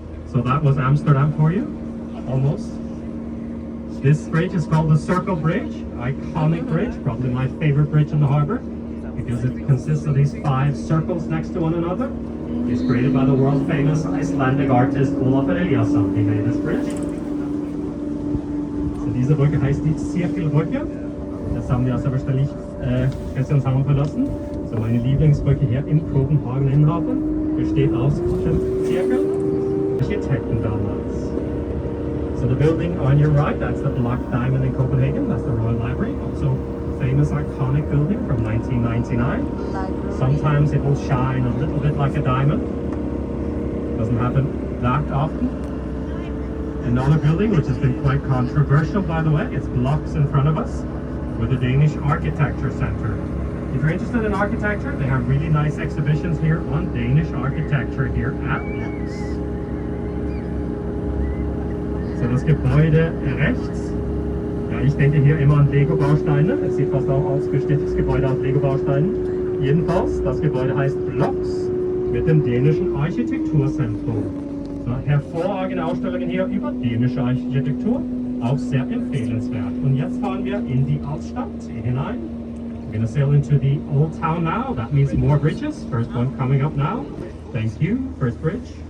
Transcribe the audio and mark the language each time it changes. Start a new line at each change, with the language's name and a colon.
English: So that was Amsterdam for you, almost. This bridge is called the Circle Bridge, iconic bridge, probably my favorite bridge in the harbor, because it consists of these 5 circles next to one another. It's created by the world famous Icelandic artist Olaf Eliasson. He made this bridge.
German: So diese Brücke heißt die Zirkelbrücke. Das haben wir aus der Bestellung gestern zusammenverlassen. So meine Lieblingsbrücke hier in Copenhagen Innenhafen besteht aus dem Zirkel. Architekten damals.
English: So the building on your right, that's the Black Diamond in Copenhagen. That's the Royal Library. Also famous iconic building from 1999. Sometimes it will shine a little bit like a diamond. Doesn't happen that often. Another building which has been quite controversial, by the way, it's blocks in front of us with the Danish Architecture Center. If you're interested in architecture, they have really nice exhibitions here on Danish architecture here at Blocks.
German: So das Gebäude rechts, ja, ich denke hier immer an Lego-Bausteine. Es sieht fast auch aus wie das Gebäude aus Lego-Bausteinen. Jedenfalls, das Gebäude heißt Blocks mit dem dänischen Architekturzentrum. So, hervorragende Ausstellungen hier über dänische Architektur, auch sehr empfehlenswert. Und jetzt fahren wir in die Altstadt hinein.
English: We're going to sail into the Old Town now. That means more bridges. First one coming up now. Thank you. First bridge.